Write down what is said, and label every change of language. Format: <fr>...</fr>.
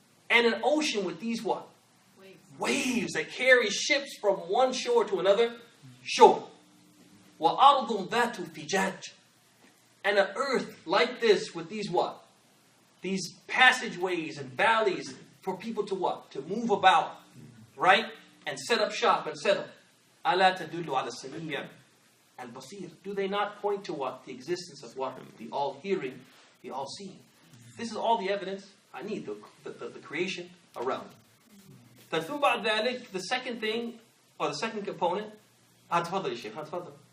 <en>And an ocean with these what? Waves that carry ships from one shore to another shore.</en> <ar>وَأَرْضٌ ذَاتُ فِجَاجٍ.</ar> <en>And an earth like this with these what? These passageways and valleys for people to what? To move about, right? And set up shop and settle.</en> <ar>أَلَا تَدُلُّ عَلَى السَّمِيعِ الْبَصِيرِ.</ar> <en>Do they not point to what? The existence of what? The all-hearing, the all-seeing. This is all the evidence I need, the creation around. Then</en> <ar>ثم بعد ذلك,</ar> <en>the second thing, or the second component,</en> <ar>تفضل يا شيخ, تفضل.</ar>